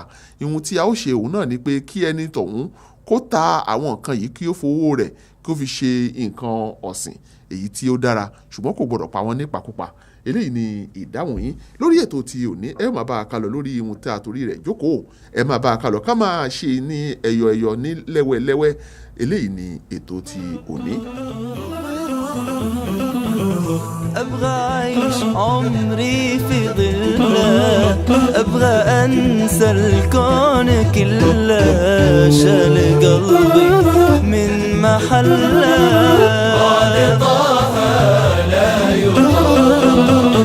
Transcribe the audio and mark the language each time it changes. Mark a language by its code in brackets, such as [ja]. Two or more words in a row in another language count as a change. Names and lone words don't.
[yo] Ohun tí a ó ṣe òun náà ni pé kí ẹni tọ̀hún kó ta àwọn nǹkan yìí kí ó fowó rẹ̀ kí ó fi ṣe nǹkan ọ̀sìn èyí tí ó dára, ṣùgbọ́n kò gbọdọ̀ pa wọ́n nípakúpa. Eléyìí ni ìdáhùn yín lórí ètò tí òní. Ẹ máa bá a kálọ lórí ohun tí a torí rẹ̀ jókòó. Ẹ máa bá a kálọ ká máa ṣe ní ẹyọ ní lẹ́wẹ́lẹ́wẹ́. Eléyìí ni ètò tí òní. [ar] أبغى أعيش عمري في ظله، أبغى أنسى الكون كله، شال قلبي من محله خالطها لا يضر.